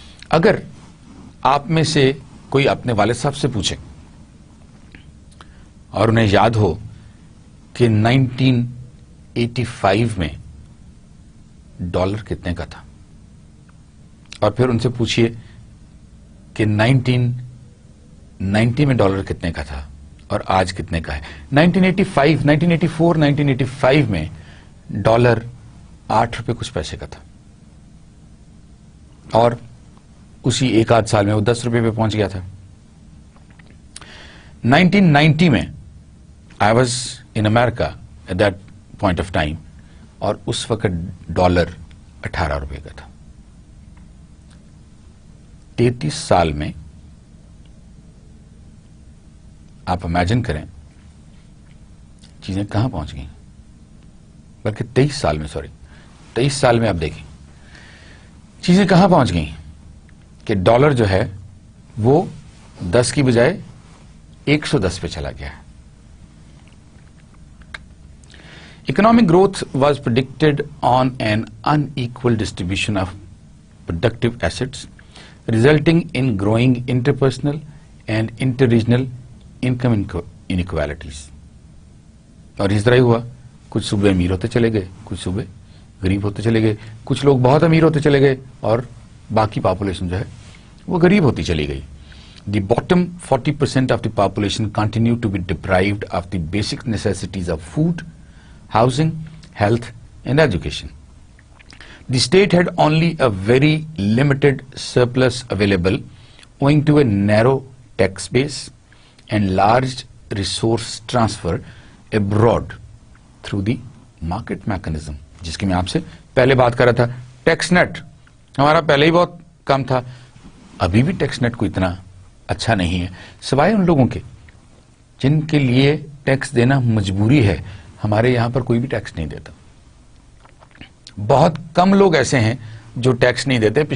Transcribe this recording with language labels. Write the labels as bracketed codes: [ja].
[ur] اگر آپ میں سے کوئی اپنے والد صاحب سے پوچھے اور انہیں یاد ہو کہ 1985 میں ڈالر کتنے کا تھا, اور پھر ان سے پوچھئے کہ 1990 میں ڈالر کتنے کا تھا اور آج کتنے کا ہے. 1985 میں ڈالر 8 روپے کچھ پیسے کا تھا, اور اسی ایک آدھ سال میں وہ 10 روپے پہ پہنچ گیا تھا. 1990 میں [en] I was in America at that point of time, [ur] اور اس وقت ڈالر 18 روپے کا تھا. 33 سال میں آپ امیجن کریں چیزیں کہاں پہنچ گئیں, بلکہ 23 سال میں آپ دیکھیں چیزیں کہاں پہنچ گئیں کہ ڈالر جو ہے وہ 10 کی بجائے 110 پہ چلا گیا ہے. [en] Economic growth was predicted on an unequal distribution of productive assets, resulting in growing interpersonal and interregional income inequalities. [ur] اور اس طرح ہی ہوا, کچھ صوبے امیر ہوتے چلے گئے, کچھ صوبے غریب ہوتے چلے گئے, کچھ لوگ بہت امیر ہوتے چلے گئے اور باقی پاپولیشن جو ہے وہ غریب ہوتی چلی گئی. [en] The bottom 40% of the population continue to be deprived of the basic necessities of food, housing, health and education. The state had only a very limited surplus available owing to a narrow tax base and large resource transfer abroad through the market mechanism, [ur] جس کی میں آپ سے پہلے بات کر رہا تھا. ٹیکس نیٹ ہمارا پہلے ہی بہت کم تھا, ابھی بھی ٹیکس نیٹ کو اتنا اچھا نہیں ہے, سوائے ان لوگوں کے جن کے لیے ٹیکس دینا مجبوری ہے. ہمارے یہاں پر کوئی بھی ٹیکس نہیں دیتا. بہت کم لوگ ایسے ہیں جو ٹیکس نہیں دیتے.